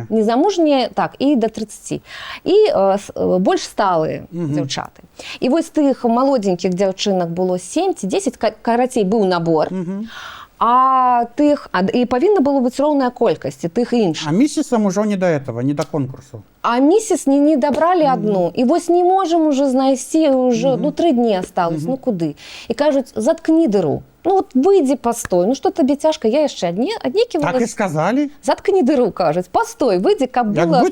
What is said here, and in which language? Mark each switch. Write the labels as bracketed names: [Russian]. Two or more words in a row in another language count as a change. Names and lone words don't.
[Belarusian] Незамужнія, так, і до 30. І больш сталыя дзяўчаты. І вось тых малодзенькіх дзяўчынак было 7 ці 10, карацей, быў набор. А тых, і павінна было быць роўная колькасць тых іншых. [Russian] А місісам ужо не до этого, не до конкурсу. [Belarusian] А місіс не дабралі адну. І вось не можам уже знайсці, уже, 3 дні осталось, ну куды? І кажуць: заткні дыру. Ну вот выйдзі, постой. Ну што табе цяжка? Я яшчэ аднекі... Так і сказалі? Заткні дыру, кажуць. Постой, выйдзі, каб Як было...